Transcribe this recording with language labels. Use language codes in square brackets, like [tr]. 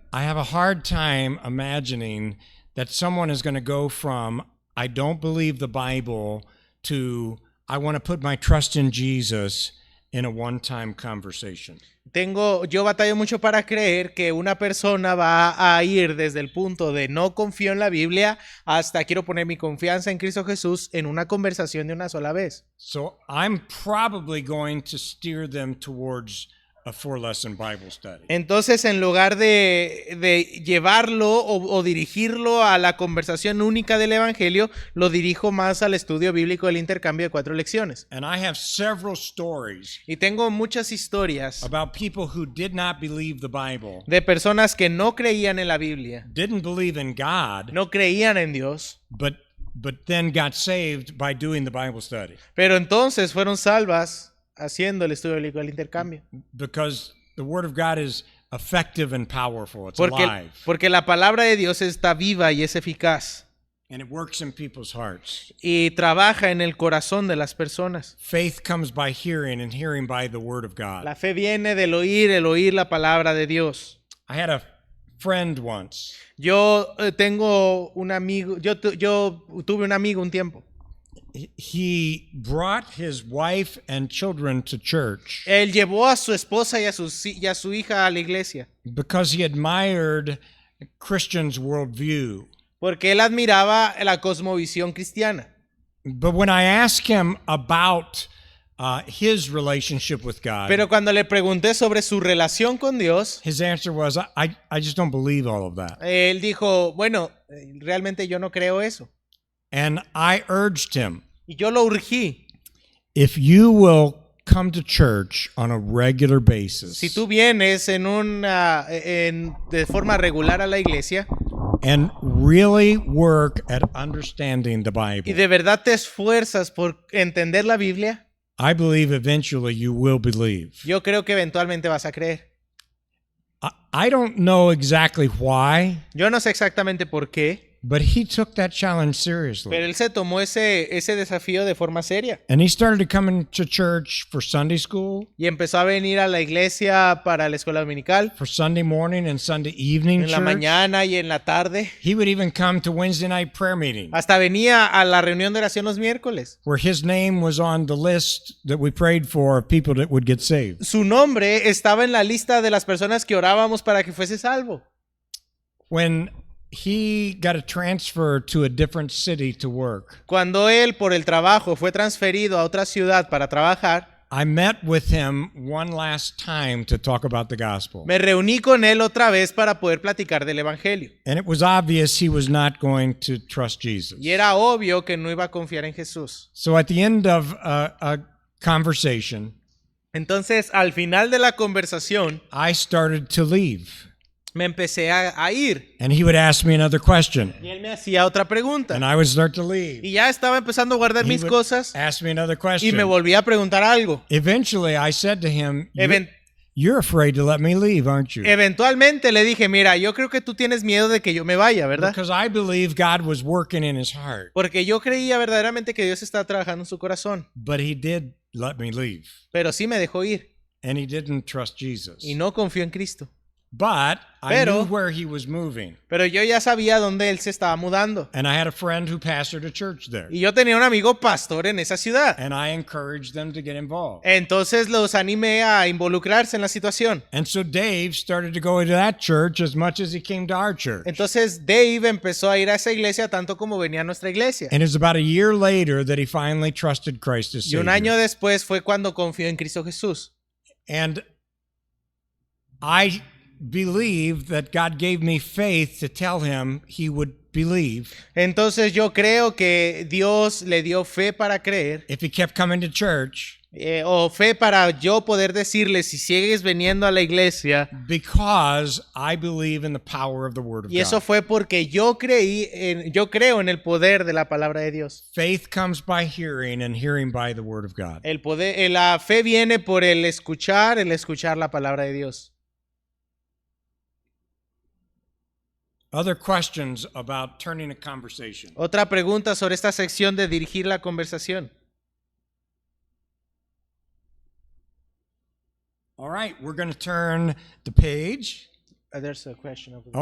[en] I have a hard time imagining that someone is going to go from I don't believe the Bible to I want to put my trust in Jesus in a one-time conversation. [es] Yo batallo mucho para creer que una persona va a ir desde el punto de no confío en la Biblia hasta quiero poner mi confianza en Cristo Jesús en una conversación de una sola vez. [en] So I'm probably going to steer them towards a 4-lesson Bible study. [es] Entonces, en lugar de llevarlo o dirigirlo a la conversación única del Evangelio, lo dirijo más al estudio bíblico del intercambio de 4 lecciones. [en] And I have several stories [es] Y tengo muchas historias [en] about people who did not believe the Bible, [es] de personas que no creían en la Biblia, [en] didn't believe in God, [es] no creían en Dios, [en] but then got saved by doing the Bible study. [es] pero entonces fueron salvas haciendo el estudio bíblico del intercambio. [en] Because the Word of God is effective and powerful. It's alive. [es] Porque la palabra de Dios está viva y es eficaz [en] And it works in people's hearts. [es] y trabaja en el corazón de las personas. [en] Faith comes by hearing, and hearing by the Word of God. [es] La fe viene del oír, el oír la palabra de Dios. [en] I had a friend once. [es] Yo tengo un amigo, yo tuve un amigo un tiempo. [en] He brought his wife and children to church [es] Él llevó a su esposa y a su hija a la iglesia [en] because he admired Christians' worldview. [es] porque él admiraba la cosmovisión cristiana. [en] But when I asked him about his relationship with God, [es] Pero cuando le pregunté sobre su relación con Dios, [en] his answer was, I just don't believe all of that. [es] él dijo, bueno, realmente yo no creo eso. [en] And I urged him, [es] Y yo lo urgí. [en] if you will come to church on a regular basis, [es] Si tú vienes de forma regular a la iglesia, [en] and really work at understanding the [es] y [en] Bible, [es] de verdad te esfuerzas por entender la Biblia, [en] I believe eventually you will believe. [es] yo creo que eventualmente vas a creer. [en] I don't know exactly why, [es] Yo no sé exactamente por qué, [en] but he took that challenge seriously. [es] pero él se tomó ese desafío de forma seria [en] And he started coming to church for Sunday school, [es] y empezó a venir a la iglesia para la escuela dominical, [en] for Sunday morning and Sunday evening [es] en la [en] church. [es] mañana y en la tarde. [en] He would even come to Wednesday night prayer meeting, [es] Hasta venía a la reunión de oración los miércoles. [en] where his name was on the list that we prayed for of people that would get saved. [es] Su nombre estaba en la lista de las personas que orábamos para que fuese salvo. [en] When he got a transfer to a different city to work, [es] Cuando él por el trabajo fue transferido a otra ciudad para trabajar, [en] I met with him one last time to talk about the gospel. [es] me reuní con él otra vez para poder platicar del evangelio. [en] And it was obvious he was not going to trust Jesus. [es] Y era obvio que no iba a confiar en Jesús. [en] So at the end of a conversation, [es] Entonces, al final de la conversación, [en] I started to leave. [es] me empecé a ir. [en] And he would ask me another question. [es] Y él me hacía otra pregunta. [en] And I would start to leave. [es] Y ya estaba empezando a guardar [en] He [es] mis [en] would [es] cosas [en] ask me another [es] y [en] question. [es] me volvía a preguntar algo. [en] Eventually, I said to him, Even- you're afraid to let me leave, aren't you? [es] Eventualmente le dije, mira, yo creo que tú tienes miedo de que yo me vaya, ¿verdad? [en] Because I believe God was working in his heart. [es] Porque yo creía verdaderamente que Dios estaba trabajando en su corazón. [en] But he did let me leave. [es] Pero sí me dejó ir [en] And he didn't trust Jesus. [es] y no confió en Cristo. [en] But I [es] Pero- [en] knew where he was moving. [es] Pero yo ya sabía dónde él se estaba mudando. [en] And I had a friend who pastored a church there. [es] Y yo tenía un amigo pastor en esa ciudad. [en] And I encouraged them to get involved. [es] Entonces los animé a involucrarse en la situación. [en] And so Dave started to go to that church as much as he came to our church. [es] Entonces Dave empezó a ir a esa iglesia tanto como venía a nuestra iglesia. [en] And it was about a year later that he finally trusted Christ as [es] Y un año [en] Savior. [es] después fue cuando confió en Cristo Jesús. [en] And I believe that God gave me faith to tell him he would believe [es] Entonces yo creo que Dios le dio fe para creer, [en] if he kept coming to church, [es] o fe para yo poder decirle si sigues viniendo a la iglesia. [en] because I believe in the power of the Word of [es] Y eso [en] God. [es] fue porque yo creo en el poder de la palabra de Dios. [en] Faith comes by hearing, and hearing by the Word of God. [es] El poder, la fe viene por el escuchar la palabra de Dios. [en] Other questions about turning a conversation? [es] Otra pregunta sobre esta sección de dirigir la conversación. [en] All right, we're going to turn the page. There's a question over there.